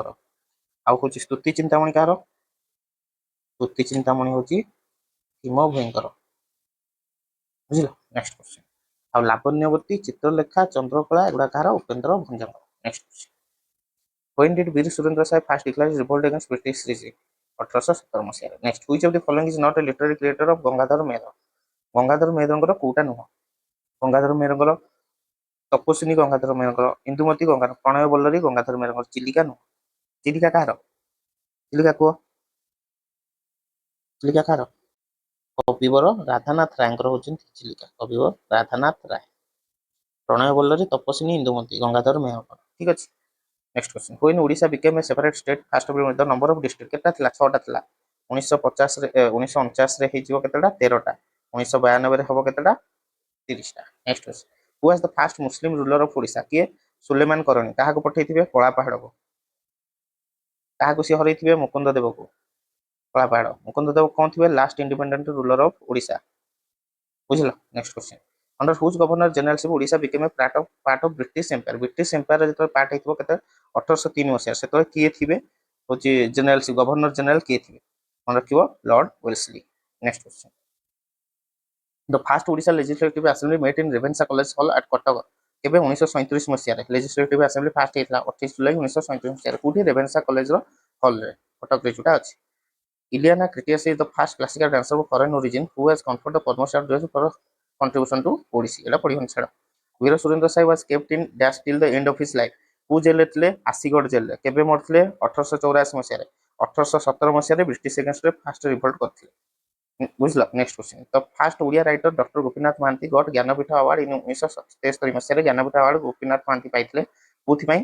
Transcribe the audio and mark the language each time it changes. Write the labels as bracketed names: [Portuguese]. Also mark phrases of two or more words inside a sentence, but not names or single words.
[Odia] ଆଉ ହଉଛି ସ୍ତୁତି ଚିନ୍ତାମଣି କାହାର? ସ୍ତୁତି ଚିନ୍ତାମଣି ହଉଛି ଭୀମ ଭୋଇଙ୍କର। [English] ବୁଝିଲ? next question. [Odia] ଆଉ ଲାବଣ୍ୟବତୀ, ଚିତ୍ରଲେଖା, ଚନ୍ଦ୍ରକଳା ଏଗୁଡା କାହାର? [English] ଉପେନ୍ଦ୍ର ଭଞ୍ଜଙ୍କର। next question. When did ବୀର ସୁରେନ୍ଦ୍ର ସାଏ first declare his revolt against British regime? [Odia] 1817 ମସିହାରେ। ନେକ୍ସଟ, [English] which of the following is not a literary creator of ଗଙ୍ଗାଧର ମେହେର? [Odia] ଗଙ୍ଗାଧର ମେହେରଙ୍କର କୋଉଟା ନୁହଁ? ଗଙ୍ଗାଧର ମେହେରଙ୍କର ତପସ୍ୱିନୀ ଗଙ୍ଗାଧର ମେହେରଙ୍କର, ଇନ୍ଦୁମତୀ ଗଙ୍ଗାଧର, ପ୍ରଣୟ ବଲ୍ଲରୀ ଗଙ୍ଗାଧର ମେହେରଙ୍କର, ଚିଲିକା ନୁହଁ। ଚିଲିକା କାହାର? ଚିଲିକା କୁହ, ଚିଲିକା କାହାର? କବିବର ରାଧାନାଥ ରାୟଙ୍କର ହଉଛନ୍ତି ଚିଲିକା। କବିବର ରାଧାନାଥ ରାୟ। ପ୍ରଣୟ ବଲ୍ଲରୀ, ତପସ୍ୱିନୀ, ଇନ୍ଦୁମତୀ ଗଙ୍ଗାଧର ମେହେରଙ୍କର। ଠିକ ଅଛି। [English] next question. When ଓଡ଼ିଶା became a separate state first of all the number of district [Odia] କେତେଟା ଥିଲା? 6ଟା ଥିଲା। 1950 ରେ ହେଇଯିବ କେତେଟା? 13ଟା। 1992 ହବ କେତେଟା? [English] 30ଟା। next question. Who was the first Muslim ruler of ଓଡ଼ିଶା? [Odia] କିଏ? ସୁଲେମାନ କରଣୀ। କାହାକୁ ପଠେଇଥିବେ? କଳା ପାହାଡ଼କୁ। କାହାକୁ ସିଏ ହରେଇଥିବେ? ମୁକୁନ୍ଦ ଦେବକୁ। କଳା ପାହାଡ଼। ମୁକୁନ୍ଦ ଦେବ କଣ ଥିବେ? [English] last independent ruler of Odisha. ବୁଝିଲ? next question. Under whose governor generalship ଓଡ଼ିଶା became a part of British Empire? British Empire [Odia] ଯେତେବେଳେ ପାର୍ଟ ହେଇଥିବ କେତେ? 1803 ମସିହା। ସେତେବେଳେ କିଏ ଥିବେ? ହଉଛି ଜେନେରାଲସିପ, [English] governor general [Odia] କିଏ ଥିବେ? ମନେ ରଖିବ, ଲର୍ଡ ୱେଲସ୍ଲି। [English] next question. The first Odisha Legislative Assembly met in Revensa College Hall at କଟକ। [Odia] କେବେ? 1937 ମସିହାରେ। [English] legislative assembly first [Odia] ହେଇଥିଲା 28 ଜୁଲାଇ 1937 ମସିହାରେ। କୋଉଠି? ରେଭେନ୍ସା କଲେଜର ହଲରେ, କଟକରେ ଯୋଉଟା ଅଛି। [English] Ileana Critias is the first classical dancer of foreign origin who has conferred the Padma Shri for contribution to Odissi। [Odia] ଏଟା ପଢିବନି ଛାଡ଼। ବୀର ସୁରେନ୍ଦ୍ର ସାଏ [English] was kept in dash till the end of his life। [Odia] କୋଉ ଜେଲରେ ଥିଲେ? ଆସିଗଡ଼ ଜେଲରେ। କେବେ ମରିଥିଲେ? 1884 ମସିହାରେ। 1817 ମସିହାରେ ବ୍ରିଟିଶ ଏଗେନ୍ଷ୍ଟରେ [English] first revolt [Odia] କରିଥିଲେ। [English] ବୁଝିଲ? next question. ତ first Odia writer ଡକ୍ଟର ଗୋପୀନାଥ ମହାନ୍ତି got Jnanpith award in 1973 ମସିହାରେ। [Odia] ଜ୍ଞାନପୀଠ ଆୱାର୍ଡ ଗୋପୀନାଥ ମହାନ୍ତି ପାଇଥିଲେ କୋଉଥିପାଇଁ?